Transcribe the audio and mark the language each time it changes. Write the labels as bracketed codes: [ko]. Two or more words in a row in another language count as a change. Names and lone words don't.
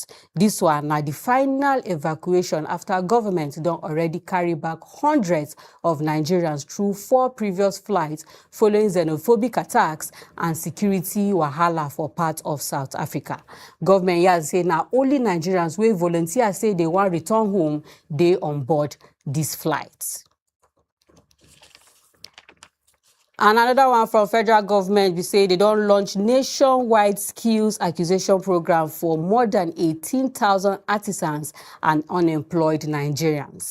[pcm] This one na the final evacuation after government don already carry back hundreds of Nigerians through 4 previous flights following xenophobic attacks and security wahala for parts of South Africa. Government here say na only Nigerians wey volunteer say they want return home they on board these flights. And another one from federal government, we say they don't launch nationwide skills acquisition program for more than 18,000 artisans and unemployed Nigerians.